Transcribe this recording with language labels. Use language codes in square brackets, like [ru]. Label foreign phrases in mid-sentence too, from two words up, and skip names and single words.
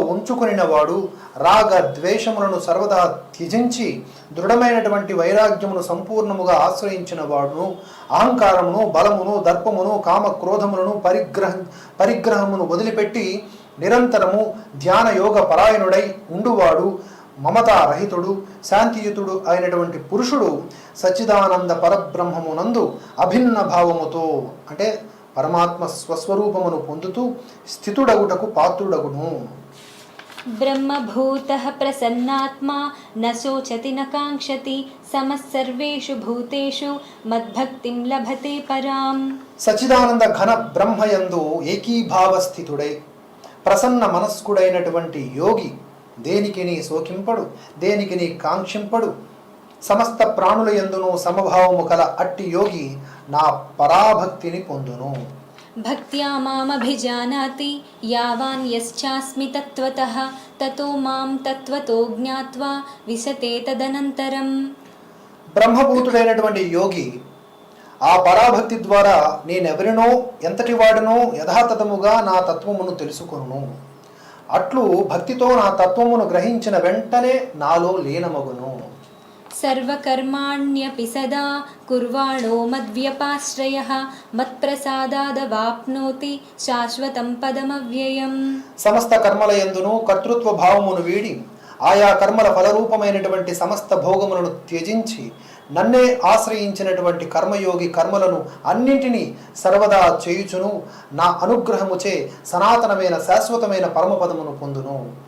[te] ఉంచుకొనినవాడు, రాగ ద్వేషములను సర్వదా త్యజించి దృఢమైనటువంటి వైరాగ్యమును సంపూర్ణముగా ఆశ్రయించిన వాడును, అహంకారమును బలమును దర్పమును కామ క్రోధములను పరిగ్రహమును వదిలిపెట్టి నిరంతరము ధ్యాన యోగ పరాయణుడై ఉండువాడు, మమతారహితుడు శాంతియుతుడు అయినటువంటి పురుషుడు సచ్చిదానంద పరబ్రహ్మమునందు అభిన్న భావముతో, అంటే పరమాత్మ స్వస్వరూపమును పొందుతూ స్థితుడగుటకు పాత్రుడగును. [sa] ब्रह्मभूतः प्रसन्नात्मा न शोचति न काङ्क्षति समः सर्वेषु भूतेषु मद्भक्तिं लभते पराम्. [te] సచ్చిదానంద ఘన బ్రహ్మయందు ఏకీభావ స్థితుడై ప్రసన్న మనస్కుడైనటువంటి యోగి దేనికిని శోకింపడు, దేనికిని కాంక్షింపడు, సమస్త ప్రాణుల యందును సమభావము కల అట్టి యోగి నా పరాభక్తిని పొందును. [sa] भक्त्या मामभिजानाति यावान् यश्चास्मि तत्त्वतः ततो मां तत्त्वतो ज्ञात्वा विशते तदनन्तरम्. [te] బ్రహ్మభూతుడైనటువంటి యోగి ఆ పరాభక్తి ద్వారా నేనెవరినో ఎంతటి వాడినో యథాతథముగా నా తత్వమును తెలుసుకొను. అట్లు భక్తితో నా తత్వమును గ్రహించిన వెంటనే నాలో లీనమగును. [sa] सर्वकर्माण्यपि सदा कुर्वाणो मद्व्यपाश्रयः मत्प्रसादादवाप्नोति శాశ్వతం పదమవ్యయం. [te] సమస్త కర్మల యందును కర్తృత్వ భావమును వీడి ఆయా కర్మల ఫలరూపమైనటువంటి సమస్త భోగములను త్యజించి నన్నే ఆశ్రయించినటువంటి కర్మయోగి కర్మలను అన్నింటినీ సర్వదా చేయుచును నా అనుగ్రహముచే సనాతనమైన శాశ్వతమైన పరమపదమును పొందును.